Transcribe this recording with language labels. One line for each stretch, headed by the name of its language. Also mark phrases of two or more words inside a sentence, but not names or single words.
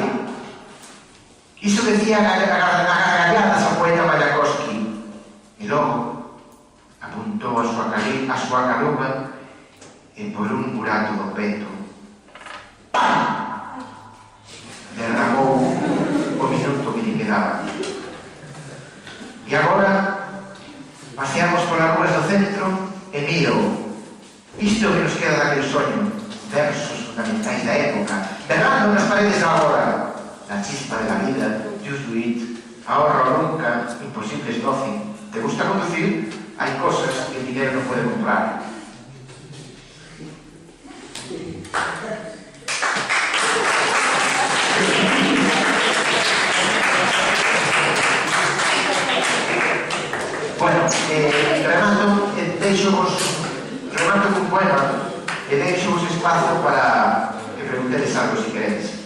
Galician: Iso decía a gargalladas ao poeta Mayakovsky, e logo apuntou a súa caluga e por un burato do peto derramou o minuto que lle quedaba. E agora paseamos polas ruas do centro e miro isto que nos queda daquele soño, versos fundamentais da época, berrando nas paredes da hora.
Spanish: La chispa de la vida,
English: just do it,
Spanish: ahorra o nunca, imposible es nothing. ¿Te gusta conducir? Hay cosas que el dinero no puede comprar.
Galician: Bueno, remato cun poema e deixo vos espazo para que preguntedes algo se queredes.